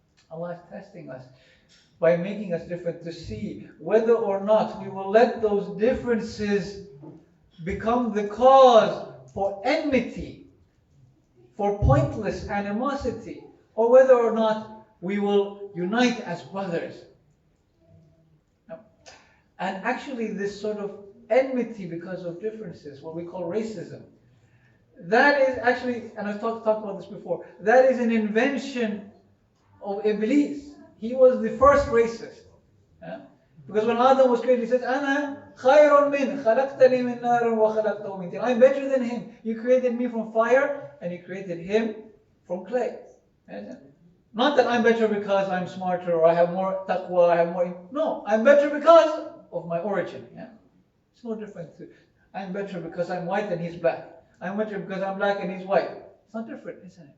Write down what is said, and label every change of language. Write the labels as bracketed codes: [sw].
[en] Allah is testing us by making us different to see whether or not we will let those differences become the cause for enmity, for pointless animosity, or whether or not we will unite as brothers. And actually this sort of enmity because of differences, what we call racism, that is actually, and I've talked about this before, that is an invention of Iblis. He was the first racist. Yeah? Because when Adam was created, he said, [ar] أَنَا خَيْرٌ مِّنْ خَلَقْتَنِي مِنْ نَارٍ وَخَلَقْتَهُ مِنْ طِينٍ. [en] I'm better than him. You created me from fire, and you created him from clay. Yeah? Not that I'm better because I'm smarter, or I have more taqwa, I have more... No, I'm better because of my origin. Yeah? It's no different. I'm better because I'm white and he's black. I'm better because I'm black and he's white. It's not different, isn't it?